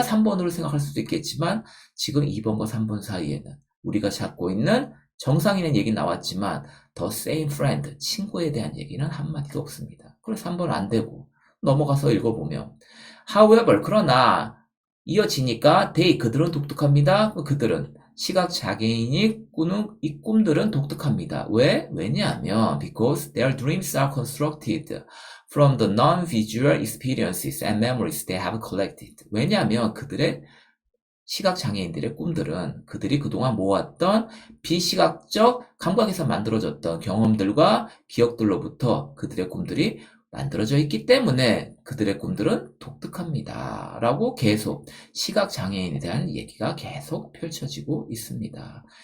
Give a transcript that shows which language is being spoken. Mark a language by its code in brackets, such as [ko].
[ko] 3번으로 생각할 수도 있겠지만 지금 2번과 3번 사이에는 우리가 찾고 있는 정상인의 얘기 나왔지만 [en] the same friend, [ko] 친구에 대한 얘기는 한마디도 없습니다. 그래서 3번 안 되고 넘어가서 읽어보면 however, 그러나 이어지니까 they, 그들은 독특합니다. 그들은 시각장애인이 꾸는 이 꿈들은 독특합니다. 왜? 왜냐하면 [en] because their dreams are constructed from the non-visual experiences and memories they have collected. [ko] 왜냐하면 그들의 시각장애인들의 꿈들은 그들이 그동안 모았던 비시각적 감각에서 만들어졌던 경험들과 기억들로부터 그들의 꿈들이 만들어져 있기 때문에 그들의 꿈들은 독특합니다. 라고 계속 시각장애인에 대한 얘기가 계속 펼쳐지고 있습니다.